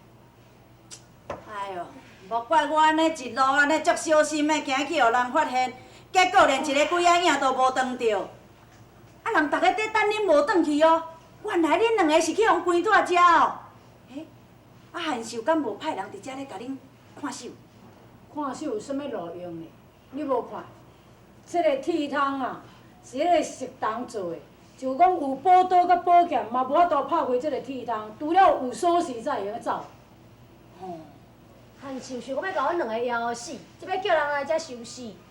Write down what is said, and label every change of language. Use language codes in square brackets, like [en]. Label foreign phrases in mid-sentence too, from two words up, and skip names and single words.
[nan] 哎哟，莫怪我安尼一路安尼足小心的行去，互人发现，结果连一个鬼仔影都无撞着。啊，人逐个在等恁无转去哦。原来恁两个是去互关带遮哦。嘿，啊，韩秀敢无派人伫遮咧甲恁看守？看守有啥物路用呢？你无看，这个铁窗啊，是迄个石洞做的，就讲有宝刀甲宝剑，嘛无法度拍开这个铁窗，除了有锁匙才会晓走。吼，韩秀想讲要甲阮两个咬死，即要叫人来遮收尸。